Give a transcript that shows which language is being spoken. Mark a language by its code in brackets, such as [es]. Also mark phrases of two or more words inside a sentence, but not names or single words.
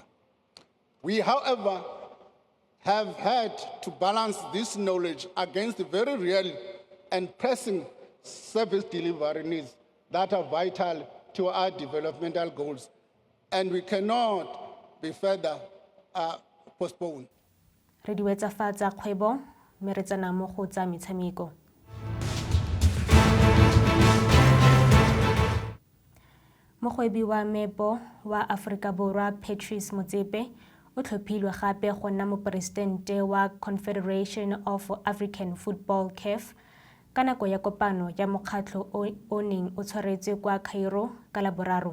[en] We, however, have had to balance this knowledge against the very real and pressing service delivery needs that are vital to our developmental goals, and we cannot be further postponed. [tn] Re di wetsa fa tsa kgwebo, mme re tsena mo go tsa metshameko. Mogwebi wa meepo wa Aforika Borwa Patrice Motsepe o tlhophilwe gape go nna moporesidente wa Confederation of African Football CAF ka nako ya kopano ya mokgatlho o neng o tshwaretswe kwa Cairo ka Laboraro.